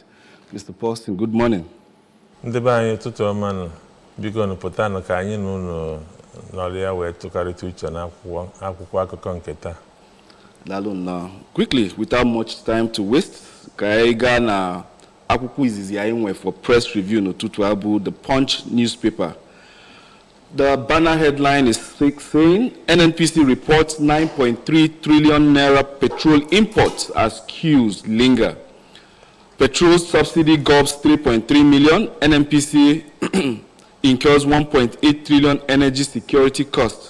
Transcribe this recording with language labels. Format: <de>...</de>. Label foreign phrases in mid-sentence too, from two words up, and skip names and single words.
<en>Mr. Paulson, good morning.</en> <ig>Ndebe anyị ụtụtụ ọma nọ biko nụ pụta nụ ka anyị na unu nọrịa wee tụkarịta uche na akwụkwọ akụkọ nke taa. Daalụ na</ig> <en>quickly, without much time to waste,</en> <ig>ka anyị gaa na akwụkwọ izizi anyị nwe</ig> <en>for press review</en> <ig>n'ụtụtụ abụ The Punch newspaper.</ig> <en>The banner headline is saying NNPC reports 9.3 trillion naira petrol imports as queues linger. Petrol subsidy gobs 3.3 million. NNPC incurs 1.8 trillion energy security costs.</en>